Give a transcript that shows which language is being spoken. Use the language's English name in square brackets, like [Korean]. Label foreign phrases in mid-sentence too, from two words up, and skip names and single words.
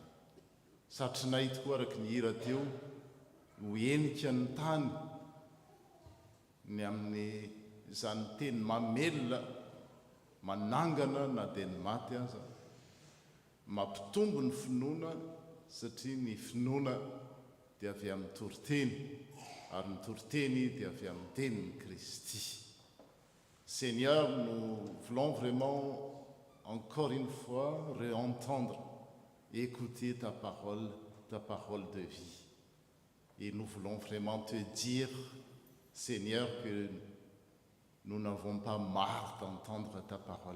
[Malagasy] Satrinay tokoa araka ny hira teo ho enika ny tany ny amin'ny zany teny mamelona manangana na dia ny maty aza mampitombo ny finoana satria ny finoana dia avy amin'ny toriteny ary ny toriteny dia avy amin'ny tenin'ny Kristy. [French] Seigneur, nous voulons vraiment encore une fois réentendre, écouter ta parole de vie. Et nous voulons vraiment te dire, Seigneur, que nous n'avons pas marre d'entendre ta parole.